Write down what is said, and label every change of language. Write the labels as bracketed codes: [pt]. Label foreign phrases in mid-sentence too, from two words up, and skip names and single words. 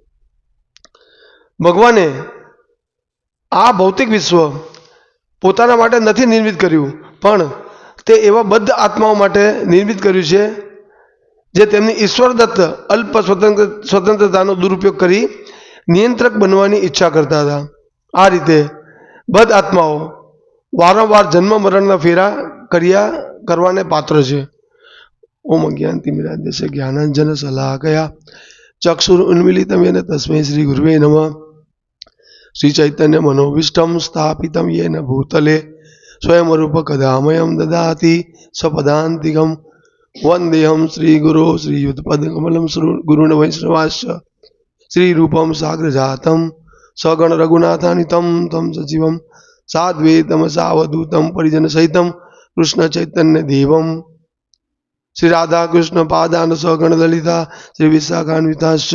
[gu] ભગવાને આ ભૌતિક વિશ્વ પોતાના માટે નથી નિર્મિત કર્યું પણ તે એવા બદ્ધ આત્માઓ માટે નિર્મિત કર્યું છે જે તેમની ઈશ્વરદત્ત અલ્પ સ્વતંત્રતાનો દુરુપયોગ કરી નિયંત્રક બનવાની ઈચ્છા કરતા હતા। આ રીતે બદ્ધ આત્માઓ વારંવાર જન્મ મરણના ફેરા કરવાને પાત્ર છે। [sa] ओम अज्ञानतिमिरान्धस्य ज्ञानाञ्जन शलाकया चक्षुरुन्मीलितं येन तस्मै श्री गुरुवे नमः। श्री चैतन्य मनोभीष्टं स्थापितं येन भूतले स्वयं रूपकदामयं ददाति स्वपदान्तिकं वन्देऽहं श्रीगुरो श्रीयुतपदकमलं गुरुन् वैष्णवाश्च श्रीरूपं साग्रजातं सगण रघुनाथान्वितं तं सजीवं साद्वैतं सावधूतं परिजनसहितं कृष्णचैतन्यदेवं श्री राधा कृष्ण पादान सगण ललिता श्री विशाखान्विताश्च।